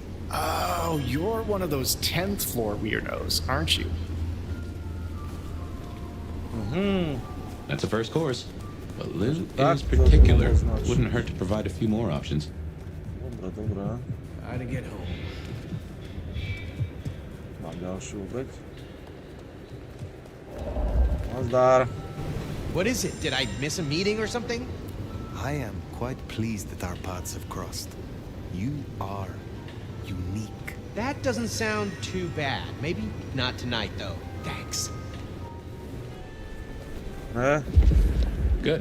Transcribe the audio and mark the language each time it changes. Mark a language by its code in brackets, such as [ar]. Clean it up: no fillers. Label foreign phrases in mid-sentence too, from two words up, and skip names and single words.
[en] Oh, you're one of those 10th floor weirdos, aren't you? That's a first course. But Lou is particular. Wouldn't hurt to provide a few more options. [sk] Dobra. [en] Try to get home. [sk] Mám ďalšiu obeť. Nazdar. [en] What is it? Did I miss a meeting or something? I am quite pleased that our paths have crossed. You are unique. That doesn't sound too bad. Maybe not tonight, though. Thanks. Good.